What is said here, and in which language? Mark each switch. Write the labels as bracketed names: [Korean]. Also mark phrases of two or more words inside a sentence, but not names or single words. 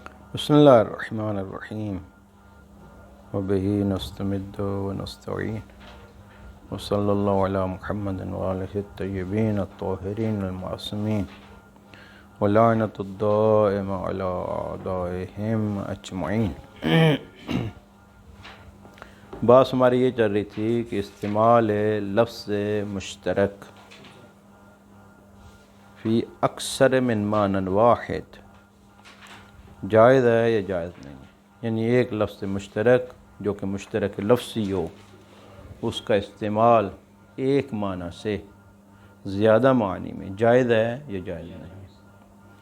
[Arabic] بسم اللہ الرحمن الرحیم وبہ نستمد ونستعین وصلی اللہ علی محمد وآلہ الطیبین الطاہرین المعصومین ولعنۃ الدائمہ علی اعدائہم اجمعین۔ [Urdu] بات ہماری یہ چل رہی تھی کہ [Arabic] استعمال لفظ مشترک فی اکثر من معنی واحد [Urdu] جائز ہے یا جائز نہیں ہے، یعنی ایک لفظ مشترک جو کہ مشترک لفظی ہو، اس کا استعمال ایک معنی سے زیادہ معنی میں جائز ہے یا جائز نہیں ہے۔